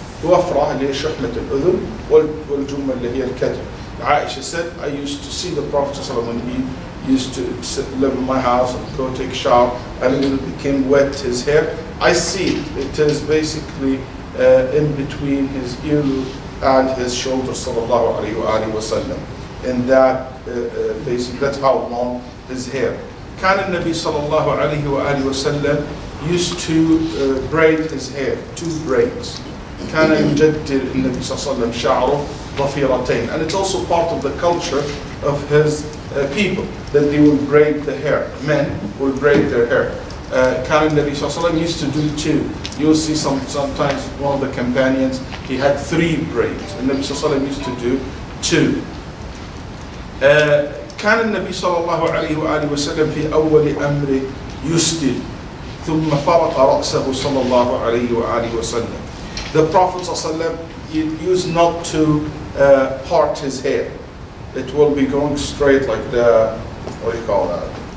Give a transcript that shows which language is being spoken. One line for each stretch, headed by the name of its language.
Arabic: الوفرة اللي هي شحمة الأذن والجمة اللي هي الكتف.
English: Aisha said, I used to see the Prophet when he used to live in my house and go take a shower, and when it became wet, his hair, I see it. It is basically in between his earlobe and his shoulder, sallallahu alayhi wa sallam. And that, basically, that's how long his hair.
Arabic: كان النبي صلى الله عليه وآله وسلم
English: used to braid his hair, 2 braids.
Arabic: كان يجدد النبي صلى الله عليه وسلم شعره ضفيرتين.
English: And it's also part of the culture of his people that they will braid the hair. Men will braid their hair.
Arabic: كان النبي صلى الله عليه وسلم
English: used to do 2. You'll see sometimes one of the companions, he had 3 braids.
Arabic: النبي صلى الله عليه وسلم
English: used to do 2.
Arabic: كان النبي صلى الله عليه وآله وسلم في أول أمر يسدل ثم فرق رأسه صلى الله عليه وآله وسلم.
English: The Prophet ﷺ used not to part his hair. It will be going straight like the, what do you call that?